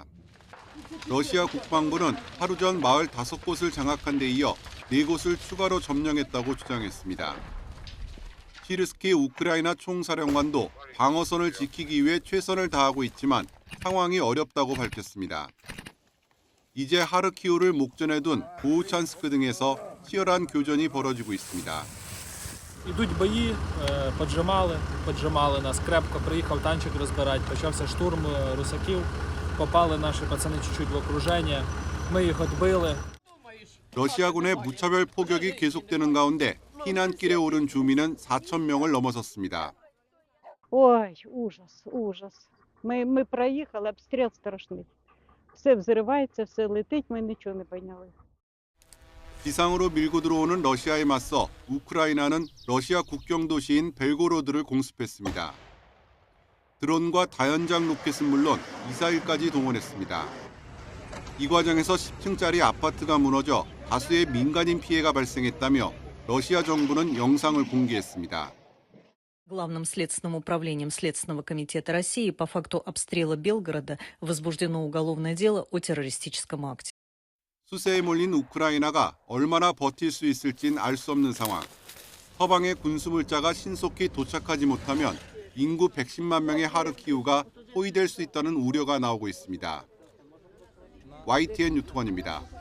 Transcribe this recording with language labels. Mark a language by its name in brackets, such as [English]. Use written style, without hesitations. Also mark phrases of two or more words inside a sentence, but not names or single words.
[Korean] 러시아 국방부는 하루 전 마을 5곳을 장악한 데 이어 4곳을 추가로 점령했다고 주장했습니다. 시르스키 우크라이나 총사령관도 방어선을 지키기 위해 최선을 다하고 있지만 상황이 어렵다고 밝혔습니다. 이제 하르키우를 목전에 둔 보우찬스크 등에서 치열한 교전이 벌어지고 있습니다. [Ukrainian] Ідуть бої, [Russian] поджимали нас крепко, [Ukrainian] приїхав танчик розбирати, почався штурм русаків, попали наші пацани чуть-чуть в окруження, ми їх відбили. [Korean] 러시아군의 무차별 포격이 계속되는 가운데 피난길에 오른 주민은 4천 명을 넘어섰습니다. [Russian] Ой, ужас, ужас. [Ukrainian] Ми проїхали, обстріл страшний. Все взривається, все летить, ми нічого не поняли. [Korean] 지상으로 밀고 들어오는 러시아에 맞서 우크라이나는 러시아 국경 도시인 벨고로드를 공습했습니다. 드론과 다연장 로켓은 물론 미사일까지 동원했습니다. 이 과정에서 10층짜리 아파트가 무너져 다수의 민간인 피해가 발생했다며 러시아 정부는 영상을 공개했습니다. [Russian] Главным следственным управлением Следственного комитета России по факту обстрела Белгорода возбуждено уголовное дело о террористическом акте. [Korean] 수세에 몰린 우크라이나가 얼마나 버틸 수 있을진 알 수 없는 상황. 서방의 군수물자가 신속히 도착하지 못하면 인구 110만 명의 하르키우가 포위될 수 있다는 우려가 나오고 있습니다. YTN 유통원입니다.